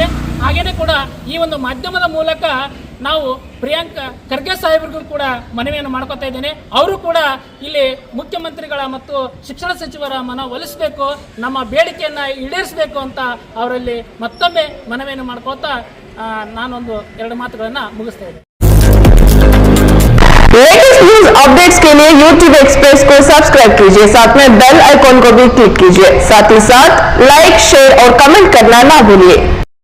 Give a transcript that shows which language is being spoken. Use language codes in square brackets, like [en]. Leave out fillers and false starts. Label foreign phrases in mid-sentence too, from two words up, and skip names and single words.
[kn] ಹಾಗೆಯೇ ಕೂಡ ಈ ಒಂದು ಮಾಧ್ಯಮದ ಮೂಲಕ ನಾವು ಪ್ರಿಯಾಂಕ್ ಖರ್ಗೆ ಸಾಹೇಬ್ರಿಗೂ ಕೂಡ ಮನವಿಯನ್ನು ಮಾಡ್ಕೋತಾ ಇದ್ದೇನೆ. ಅವರು ಕೂಡ ಇಲ್ಲಿ ಮುಖ್ಯಮಂತ್ರಿಗಳ ಮತ್ತು ಶಿಕ್ಷಣ ಸಚಿವರ ಮನವೊಲಿಸಬೇಕು, ನಮ್ಮ ಬೇಡಿಕೆಯನ್ನು ಈಡೇರಿಸಬೇಕು ಅಂತ ಅವರಲ್ಲಿ ಮತ್ತೊಮ್ಮೆ ಮನವಿಯನ್ನು ಮಾಡ್ಕೋತಾ ನಾನೊಂದು 2 ಮಾತುಗಳನ್ನು ಮುಗಿಸ್ತಾ ಇದ್ದೇನೆ. [en] latest news updates [hi] के लिए YouTube एक्सप्रेस को सब्सक्राइब कीजिए, साथ में [en] bell icon [hi] को भी क्लिक कीजिए। साथ ही साथ लाइक, शेयर और कमेंट करना ना भूलिए।